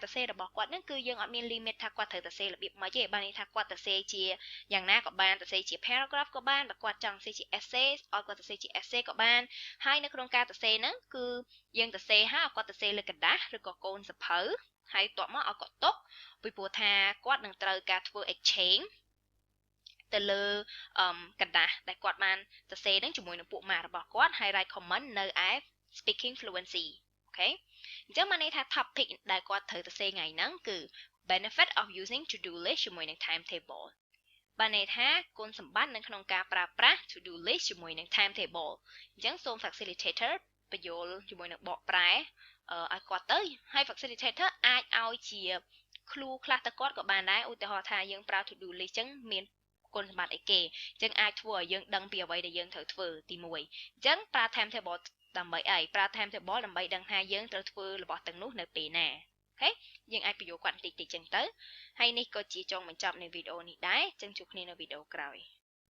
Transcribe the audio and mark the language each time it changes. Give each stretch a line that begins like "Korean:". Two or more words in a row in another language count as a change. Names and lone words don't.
Khmer: រសេររបស់គាត់ហ្នឹងគឺយើងអត់មាន limit ថាគាត់ត្រូវសរសេររបៀបម៉េចទេបានន័យថាគាត់សរសេរជាយ៉ាងណាក៏បានសរសេរជា paragraph ក៏បានបើគាត់ចង់សរសេរជា essay ឲ្យគាត់សរសេរជា essay ក៏បានហើយនៅក្នុងការសរសេរហ្នឹងគឺយើងសរសេរហើយឲ្យគាត់សរ សេរលើกระดาษឬក៏កូនសភៅហើយបន្ទាប់មកឲ្យគាត់ទុកពីព្រោះថាគាត់នឹងត្រូវការធ្វើ exchange ទៅលើกระดาษដែលគាត់បានសរសេរនឹងជាមួយនឹងពួកម៉ាក់របស់គាត់ ហើយ
English: write comment
Khmer: នៅឯ
English: speaking fluency
Khmer: អូខេអញ្ចឹងបានន័យថា topic ដែលគាត់ត្រូវសរសេរថ្ងៃហ្នឹងគឺ
English: benefit of using to do list
Khmer: ជាមួយនឹង timetable បានន័យថាគុណសម្បត្តិនៅក្នុងការប្រើប្រាស់
English: to do list
Khmer: ជាមួយនឹង timetable អញ្ចឹងសូម facilitator បញ្យល់ ជាមួយនឹងបកប្រែឲ្យគាត់ទៅហើយ facilitator អាចឲ្យជា clue ខ្លះទៅគាត់ក៏បានដែរឧទាហរណ៍ថាយើងប្រើ
English: to do list
Khmer: អញ្ចឹងមានគុណសម្បត្តិអីគេអញ្ចឹងអាចធ្វើឲ្យយើងដឹងពីអ្វីដែលយើងត្រូវធ្វើទី1អញ្ចឹងប្រើ timetable ដើម្បីអីប្រើ timetable ដើម្បីដឹងថាយើងត្រូវធ្វើរបស់ទាំងនោះនៅពេលណាអូខេយើងអាចបញ្យល់គាត់បន្តិចៗចឹងទៅហើយនេះក៏ជាចុងបញ្ចប់នៃវីដេអូនេះដែរចឹងជួបគ្នានៅវីដេអូក្រោយ